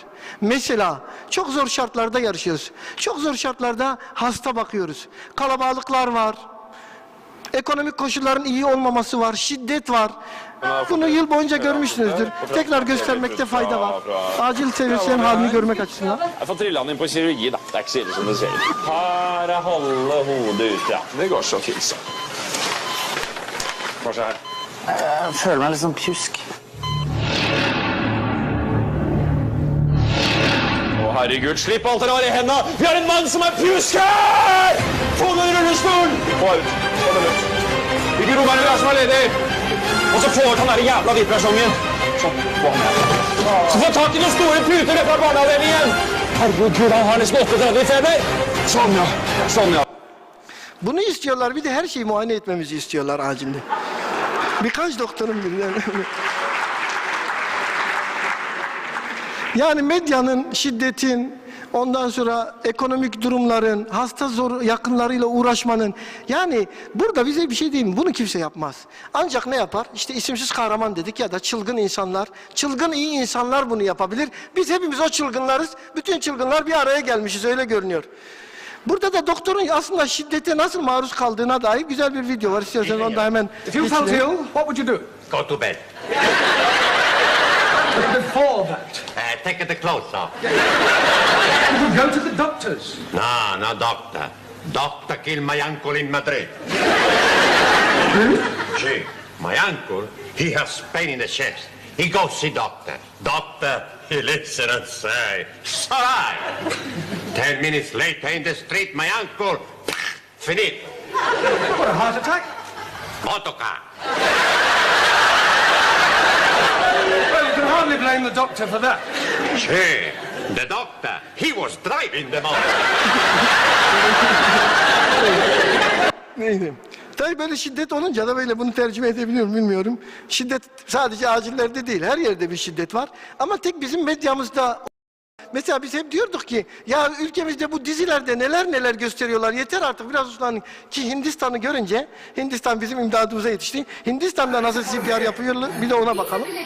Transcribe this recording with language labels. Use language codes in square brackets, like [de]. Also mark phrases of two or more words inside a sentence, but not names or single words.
[tr] Mesela çok zor şartlarda yarışıyoruz. Çok zor şartlarda hasta bakıyoruz. Kalabalıklar var. Ekonomik koşulların iyi olmaması var. Şiddet var. Bunu yıl boyunca görmüşsünüzdür. Tekrar göstermekte fayda var. Acil servislerin halini görmek açısından. [no] Jeg får trilla han inn på kirurgi, da. Det er ikke så ille som det ser ut. Her er halve hodet ut, ja. Det går så fint, så. Hva skjer? Jeg føler meg litt sånn pjusk. Å, herregud, slipp alt dere har i hendene! Vi har en mann som er pjusk her! Få den rullestolen! Få ut. Få den ut. Hvilke rom er det der som er ledig? Og så få ut han der jævla hvitpersongen. Sånn, få han her. Så få tak i noen store puter ned fra barneavdelingen! Herregud, han har nesten 38 i feber. Sånn, ja. Sånn, ja. [tr] Bunu istiyorlar. Bir de her şeyi muayene etmemizi istiyorlar acilde. Birkaç doktorun bilir. Yani medyanın, şiddetin, ondan sonra ekonomik durumların, hasta zor yakınlarıyla uğraşmanın, yani burada bize bir şey değil mi? Bunu kimse yapmaz. Ancak ne yapar? İşte isimsiz kahraman dedik ya da çılgın insanlar, çılgın iyi insanlar bunu yapabilir. Biz hepimiz o çılgınlarız. Bütün çılgınlar bir araya gelmişiz, öyle görünüyor. Burada da doktorun aslında şiddete nasıl maruz kaldığına dair güzel bir video var. İstiyorsanız onu da hemen [en] If you felt [tr] geçirelim. [en] ill, what would you do? Go to bed. Before that, Take the clothes off. you would go to the doctors. No, no doctor. Doctor killed my uncle in Madrid. See, my uncle, he has pain in the chest. He goes see doctor. Doctor, he listen and say, sorry. 10 minutes later in the street, my uncle, finito. What, a heart attack? Motorcar. Well, you can hardly blame the doctor for that. See, the doctor, he was driving the motor. [tr] Neydi? Tabii böyle şiddet olunca da böyle bunu tercüme edebiliyorum bilmiyorum. Şiddet sadece acillerde değil, her yerde bir şiddet var. Ama tek bizim medyamızda, mesela biz hep diyorduk ki ya ülkemizde bu dizilerde neler neler gösteriyorlar, yeter artık biraz uslanın ki Hindistan'ı görünce, Hindistan bizim imdadımıza yetişti. Hindistan'da nasıl CPR yapıyorlar bir de ona bakalım.